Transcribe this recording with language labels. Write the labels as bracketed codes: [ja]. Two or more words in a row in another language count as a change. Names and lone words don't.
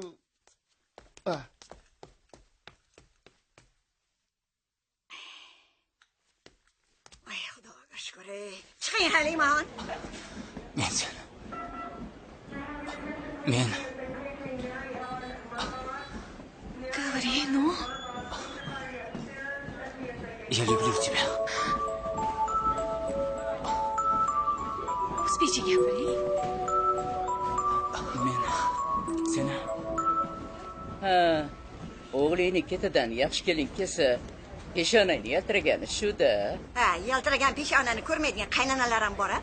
[uz] Voy, Xudoga shukr. Chiqing Halimon. Men [ru] Говори, ну. Я люблю тебя. [uz] O'zbekcha gapiring. Men seni Ha, o'g'lingni ketidan yaxshi kelin kelsa, peshonangni yaltiragani shu-da. Ha, yaltiragan peshonani ko'rmaydigan qaynanalar ham bor-a?